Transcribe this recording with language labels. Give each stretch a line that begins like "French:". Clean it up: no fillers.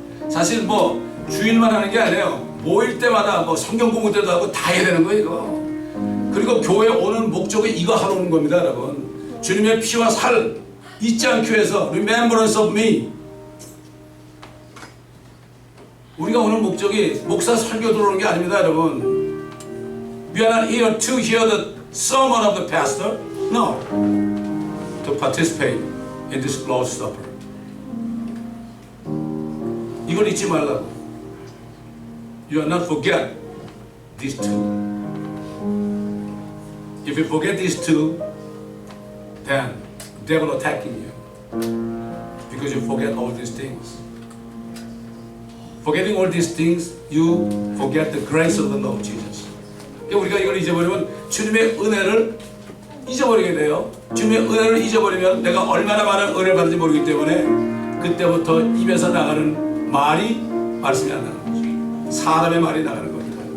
Korean: 사실 뭐 주일만 하는 게 아니에요. 모일 때마다 뭐 성경 공부 때도 하고 다 해야 되는 거예요, 이거. 그리고 교회 오는 목적이 이거 하러 오는 겁니다, 여러분. 주님의 피와 살, 잊지 않기 위해서
English: remembrance of me.
Korean: 우리가 오늘 목적이 목사 설교 들어오는 게 아닙니다, 여러분.
English: We are not here to hear the sermon of the pastor. No. To participate in this Lord's Supper.
Korean: 이걸 잊지 말라고.
English: You are not forget these two. If you forget these two, then the devil attacking you because you forget all these things. Forgetting all these things, you forget the grace of the Lord Jesus.
Korean: 우리가 이걸 잊어버리면 주님의 은혜를 잊어버리게 돼요. 주님의 은혜를 잊어버리면 내가 얼마나 많은 은혜를 받는지 모르기 때문에 그때부터 입에서 나가는 말이 말씀이 안 나가는 거죠. 사람의 말이 나가는 겁니다.